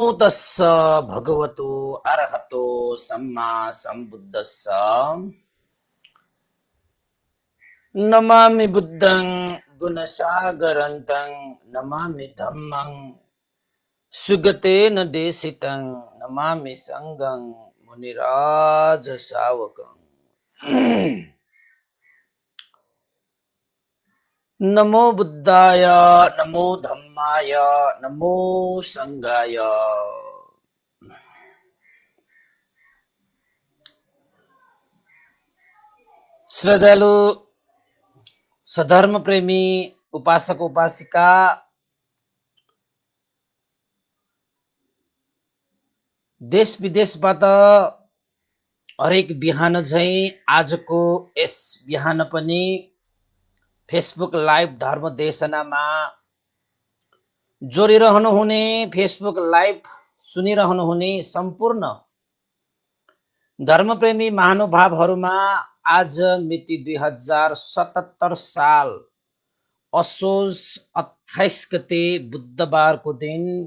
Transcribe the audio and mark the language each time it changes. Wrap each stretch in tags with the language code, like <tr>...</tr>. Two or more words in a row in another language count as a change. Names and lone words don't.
<pi>तस्स भगवतो अरहतो सम्मा सम्बुद्धस्स। नमामि बुद्धं गुणसागरन्तं नमामि धम्मं सुगतेन देशितं नमामि संघं मुनिराज शावकं। नमो बुद्धाय नमो धम्माय नमो संघाय।</pi> <ne>श्रद्धालु सधर्म प्रेमी उपासक उपासिका देश विदेशबाट हरेक बिहान झैं आजको यस बिहान पनि</ne> <en>Facebook live</en> <ne>धर्म देशनामा जोडिरहनुहुने,</ne> <en>Facebook live</en> <ne>सुनिरहनुहुने सम्पूर्ण धर्मप्रेमी महानुभावहरूमा आज मिति 2077 साल असोज 28 गते बुधबारको दिन</ne>